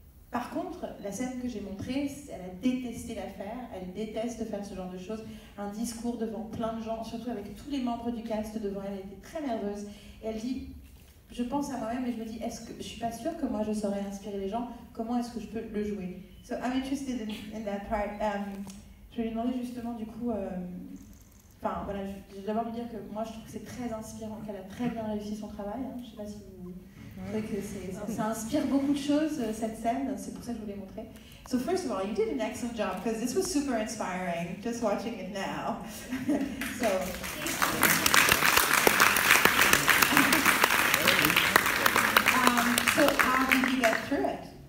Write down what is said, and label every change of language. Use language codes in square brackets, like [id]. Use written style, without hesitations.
[fr] Par contre, la scène que j'ai montrée, elle a détesté la faire, elle déteste faire ce genre de choses. Un discours devant plein de gens, surtout avec tous les membres du cast devant elle, elle était très nerveuse. Et elle dit, je pense à moi-même et je me dis, je suis pas sûre que moi je saurais inspirer les gens, comment est-ce que je peux le jouer? [en] So I'm interested in that part. [fr] Je vais lui demander justement du coup, enfin voilà, je vais d'abord lui dire que moi je trouve que c'est très inspirant, qu'elle a très bien réussi son travail. Hein. Je sais pas si vous... Ça inspire beaucoup de choses, cette scène, c'est pour ça que je voulais montrer. [en] So first of all, you did an excellent job, because this was super inspiring, just watching it now. So how did you get through it?